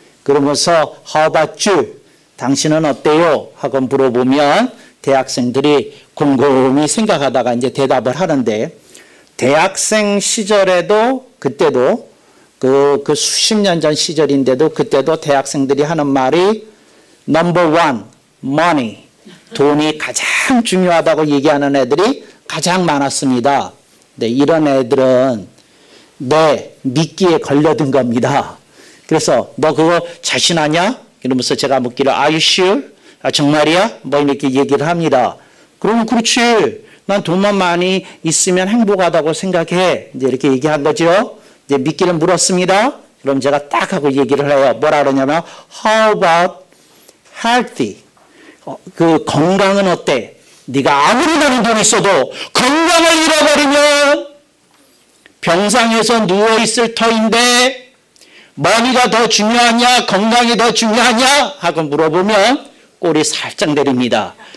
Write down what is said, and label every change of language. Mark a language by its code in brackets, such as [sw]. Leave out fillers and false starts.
[ko] 그러면서 [en] How about you? [ko] 당신은 어때요? 하고 물어보면 대학생들이 곰곰이 생각하다가 이제 대답을 하는데 대학생 시절에도 그때도 그 수십 년 전 시절인데도 그때도 대학생들이 하는 말이 [en] number one, money. [ko] 돈이 가장 중요하다고 얘기하는 애들이 가장 많았습니다. 네, 이런 애들은 내 미끼에 걸려든 겁니다. 그래서 너 그거 자신하냐? 이러면서 제가 묻기를 [en] Are you sure? [ko] 정말이야? 뭐 이렇게 얘기를 합니다. 그러면 그렇지. 난 돈만 많이 있으면 행복하다고 생각해. 이제 이렇게 얘기한 거죠. 이제 미끼를 물었습니다. 그럼 제가 딱 하고 얘기를 해요. 뭐라 그러냐면 [en] How about healthy? [ko] 그 건강은 어때? 네가 아무리 많은 돈 있어도 건강을 잃어버리면 병상에서 누워있을 터인데 머니가 더 중요하냐 건강이 더 중요하냐 하고 물어보면 꼬리 살짝 내립니다.